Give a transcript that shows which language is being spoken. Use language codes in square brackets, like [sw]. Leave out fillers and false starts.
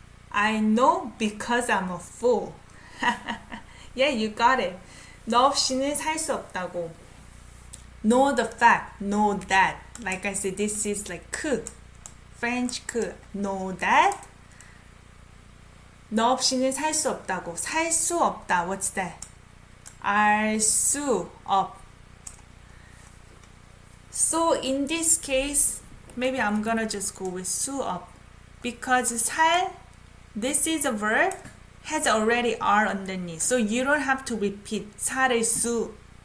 [en] I know because I'm a fool. Yeah, you got it. 너 없이는 살 수 없다고. Know the fact, know that. Like I said, this is like 그. French 그. Know that. [ko] 너 없이는 살 수 없다고. 살 수 없다. What's that? 알 수 없. [en] So in this case, maybe I'm gonna just go with 수 없. Because 살, this is a verb, has already R underneath. So you don't have to repeat 살을 수.